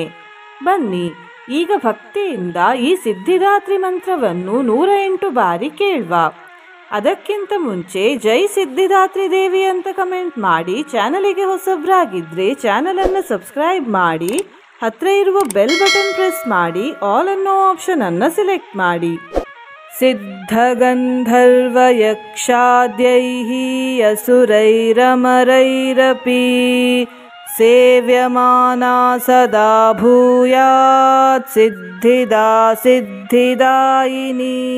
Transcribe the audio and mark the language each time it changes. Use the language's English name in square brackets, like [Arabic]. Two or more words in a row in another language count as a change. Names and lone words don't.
[Kannada] ಬನ್ನಿ ಈಗ ಭಕ್ತಿಯಿಂದ ಈ ಸಿದ್ಧಿದಾತ್ರಿ ಮಂತ್ರವನ್ನು 108 ಬಾರಿ ಕೇಳುವ. ಅದಕ್ಕಿಂತ ಮುಂಚೆ ಜೈ ಸಿದ್ಧಿದಾತ್ರಿ ದೇವಿ ಅಂತ ಕಮೆಂಟ್ ಮಾಡಿ. ಚಾನಲಿಗೆ ಹೊಸಬ್ರಾಗಿದ್ರೆ ಚಾನಲ್ ಅನ್ನು ಸಬ್ಸ್ಕ್ರೈಬ್ ಮಾಡಿ, ಹತ್ರ ಇರುವ [English] bell button press [Kannada] ಮಾಡಿ, ಆಲ್ ಅನ್ನೋ ಆಪ್ಷನ್ ಅನ್ನು ಸಿಲೆಕ್ಟ್ ಮಾಡಿ. [Sanskrit] ಸಿದ್ಧಗಂಧರ್ವ ಯಕ್ಷಾದ್ಯೈಃ ಅಸುರೈರಮರೈರಪಿ ಸೇವ್ಯಮಾನಾ ಸದಾ ಭೂಯಾತ್ ಸಿದ್ಧಿದಾ ಸಿದ್ಧಿದಾಯಿನಿ.